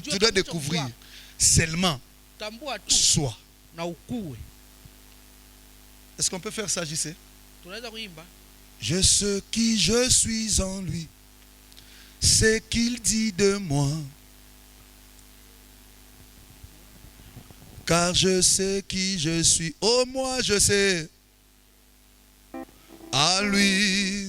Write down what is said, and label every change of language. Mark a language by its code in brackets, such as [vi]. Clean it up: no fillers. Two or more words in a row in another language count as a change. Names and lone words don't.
[fr] Tu dois découvrir. Seulement, [sw] Tambua tu [fr] sois. [sw] na ukue. [fr] Est-ce qu'on peut faire ça, JC? [sw] Tunaweza kuimba. [fr] Je sais qui je suis en lui. C'est qu'il dit de moi. Car je sais qui je suis. Oh, moi, je sais. À lui.